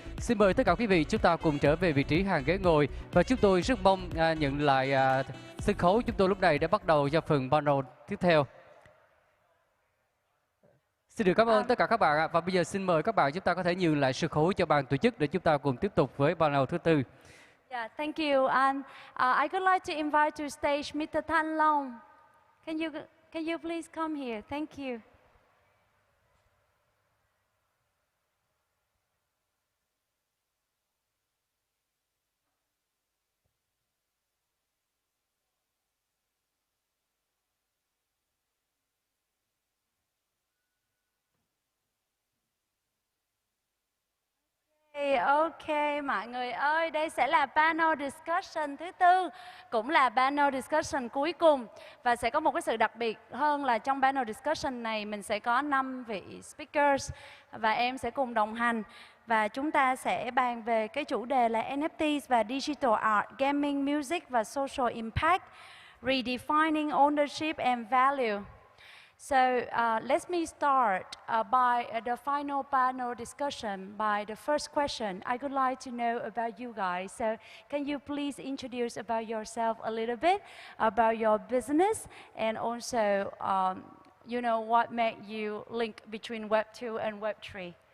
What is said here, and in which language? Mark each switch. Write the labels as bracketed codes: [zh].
[vi] Xin mời tất cả quý vị chúng ta cùng trở về vị trí hàng ghế ngồi và chúng tôi rất mong nhận lại sân khấu chúng tôi lúc này đã bắt đầu cho phần panel tiếp theo. Xin được cảm ơn tất cả các bạn và bây giờ xin mời các bạn chúng ta có thể nhường lại sân khấu cho ban tổ chức để chúng ta cùng tiếp tục với panel thứ tư. [en] Yeah, thank you. And I would like to invite to stage Mr. Thanh Long. Can you please come here? Thank you. [vi] Ok, mọi người ơi, đây sẽ là panel discussion thứ tư, cũng là panel discussion cuối cùng. Và sẽ có một cái sự đặc biệt hơn là trong panel discussion này mình sẽ có 5 vị speakers và em sẽ cùng đồng hành. Và chúng ta sẽ bàn về cái chủ đề là NFTs và Digital Art, Gaming, Music và Social Impact, [en] Redefining Ownership and Value. So let me start by the final panel discussion by the first question. I would like to know about you guys. So can you please introduce about yourself a little bit, about your business, and also, you know, what made you link between Web 2 and Web 3?